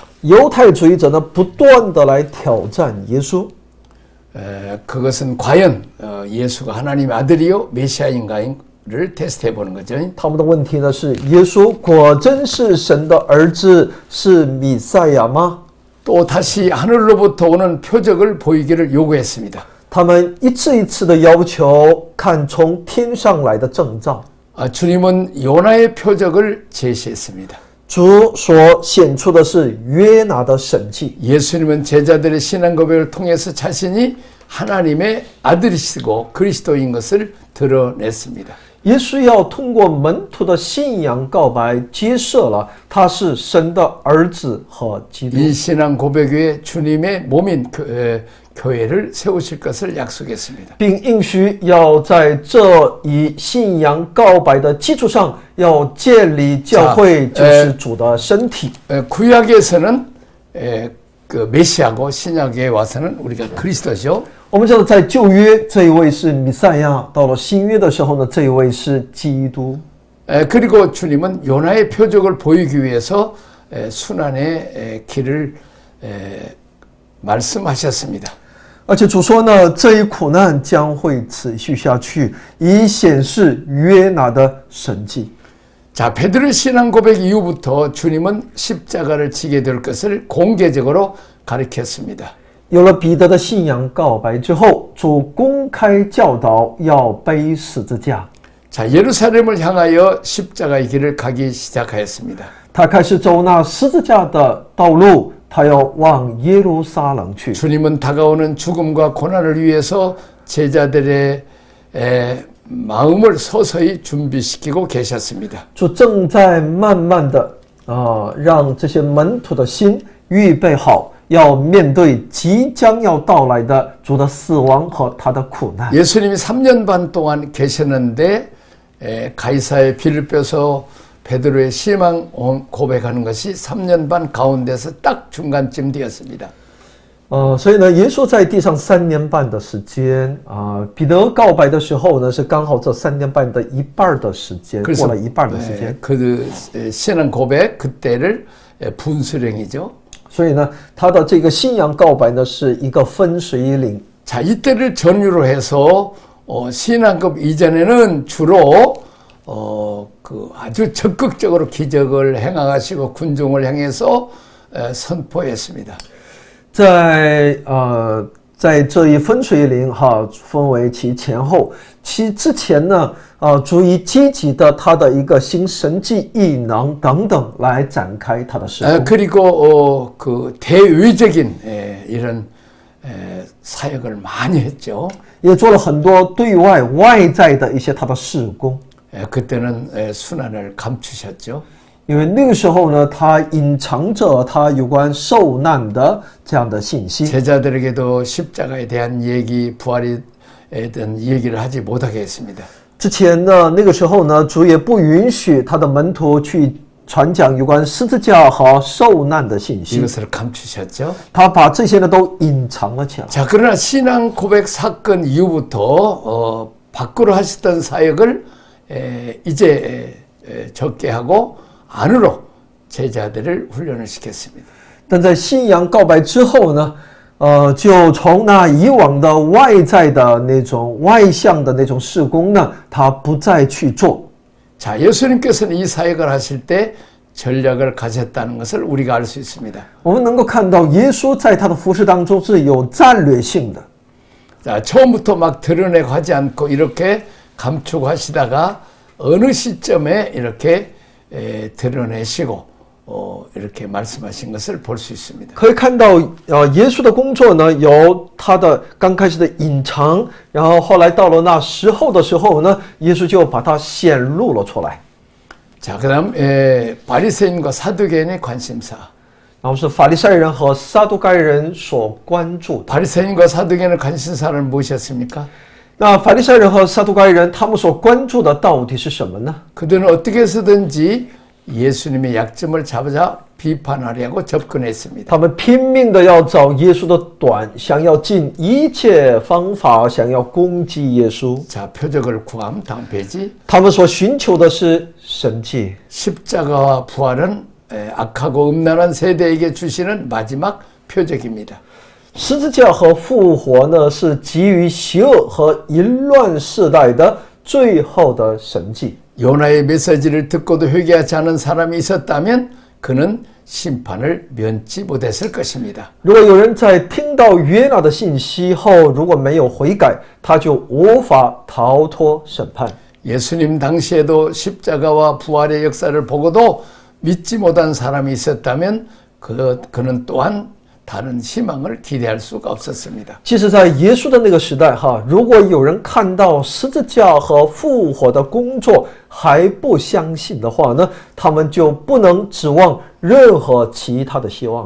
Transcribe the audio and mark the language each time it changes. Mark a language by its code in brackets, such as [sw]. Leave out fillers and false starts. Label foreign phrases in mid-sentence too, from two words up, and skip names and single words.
[zh] 犹太主义者呢，不断的来挑战耶稣。 [ko] 그것은 과연 예수가 하나님의 아들이요 메시아인가를 테스트해 보는 거죠. [zh] 他们的问题呢是：耶稣果真是神的儿子，是弥赛亚吗？ [ko] 또 다시 하늘로부터 오는 표적을 보이기를 요구했습니다. [zh] 他们一次一次的要求看从天上来的征兆。 [ko] 주님은 요나의 표적을 제시했습니다. [zh] 主所显出的是约拿的神迹。 [ko] 예수님은 제자들의 신앙 고백을 통해서 자신이 하나님의 아들이시고 그리스도인 것을 드러냈습니다. [zh] 耶稣要通过门徒的信仰告白，揭示了他是神的儿子和基督。 [ko] 이 신앙 고백 위에 주님의 몸인 교회를 세우실 것을 약속했습니다. [zh] 并应许要在这一信仰告白的基础上，要建立教会，就是主的身体。 [ko] 구약에서는 그 메시아고 신약에 와서는 우리가 그리스도죠. [zh] 我们知道，在旧约这一位是弥赛亚，到了新约的时候呢，这一位是基督。 [ko] 그리고 주님은 요나의 표적을 보이기 위해서 순환의 길을 말씀하셨습니다. [zh] 而且主说呢，这一苦难将会持续下去，以显示约拿的神迹。 [ko] 자, 베드로의 신앙 고백 이후부터 주님은 십자가를 지게 될 것을 공개적으로 가르쳤습니다. [zh] 有了彼得的信仰告白之后，主公开教导要背十字架。 [ko] 자, 예루살렘을 향하여 십자가의 길을 가기 시작하였습니다. [zh] 他开始走那十字架的道路，他要往耶路撒冷去。 [ko] 주님은 다가오는 죽음과 고난을 위해서 제자들의 마음을 서서히 준비시키고 계셨습니다. [zh] 主正在慢慢的让这些门徒的心预备好，要面对即将要到来的主的死亡和他的苦难。 [ko] 예수님이 3년 반 동안 계셨는데 가이사의 빌립보서 베드로의 신앙 고백하는 것이 3년 반 가운데서 딱 중간쯤 되었습니다. [zh] 所以呢，耶稣在地上3年半的时间彼得告白的时候呢，是刚好这3年半的一半的时间，过了一半的时间。 [ko] 그 신앙 고백 그때를 분수령이죠. [zh] 所以呢，他的这个信仰告白呢，是一个分水岭。 [ko] 자, 이때를 전유로 해서 신앙급 이전에는 주로 그 아주 적극적으로 기적을 행하시고 군중을 향해서 선포했습니다. [zh] 在这一分水岭分为其前后。其之前呢，主以积极的他的一个行神迹异能等等来展开他的事工。 [ko] 그리고 그 대외적인 이런 사역을 많이 했죠. [zh] 也做了很多对外在的一些他的事工。 [ko] 그때는 순환을 감추셨죠. [zh] 因为那个时候呢，他隐藏着他有关受难的这样的信息。 [ko] 제자들에게도 십자가에 대한 얘기, 부활에 대한 얘기를 하지 못하게 했습니다. [zh] 之前呢，那个时候呢，主也不允许他的门徒去传讲有关十字架和受难的信息。 [ko] 이것을 감추셨죠. [zh] 他把这些呢都隐藏了起来。 [ko] 자, 그러나 신앙 고백 사건 이후부터 밖으로 하셨던 사역을 이제 적게 하고 안으로 제자들을 훈련을 시켰습니다. [zh] 但在信仰告白之后呢，就从那以往的外在的那种外向的那种事工呢，他不再去做。 [ko] 자, 예수님께서는 이 사역을 하실 때 전략을 가졌다는 것을 우리가 알 수 있습니다. [zh] 我们能够看到耶稣在他的服事当中是有战略性的。 [ko] 자, 처음부터 막 드러내고 하지 않고 이렇게 감추고 하시다가 어느 시점에 이렇게 드러내시고 이렇게 말씀하신 것을 볼 수 있습니다. [zh] 可以看到耶稣的工作呢，由他的刚开始的隐藏，然后后来到了那时候的时候呢，耶稣就把它显露了出来。 [ko] 자, 그다음 바리새인과 사두개인의 관심사. [zh] 然后是法利赛人和撒都该人所关注的。 [ko] 바리새인과 사두개인의 관심사는 무엇이었습니까? [zh] 那法利赛人和撒都该人他们所关注的到底是什么呢？ [ko] 그들은 어떻게 해서든지 예수님의 약점을 잡아 비판하려고 접근했습니다. [zh] 他们拼命的要找耶稣的短，想要尽一切方法，想要攻击耶稣。 [ko] 자, 표적을 구함 다음 페이지. [zh] 他们所寻求的是神迹。 [ko] 십자가와 부활은 악하고 음란한 세대에게 주시는 마지막 표적입니다. [zh] 十字架和复活呢，是给予邪恶和淫乱世代的最后的神迹。 [ko] 요나의 메시지를 듣고도 회개하지 않은 사람이 있었다면 그는 심판을 면치 못했을 것입니다. [zh] 如果有人在听到约拿的信息后，如果没有悔改，他就无法逃脱审判。 [ko] 예수님 당시에도 십자가와 부활의 역사를 보고도 믿지 못한 사람이 있었다면 그는 또한 다른 희망을 기대할 수가 없었습니다. [zh] 即使在耶稣的那个时代如果有人看到十字架和复活的工作还不相信的话呢，他们就不能指望任何其他的希望了。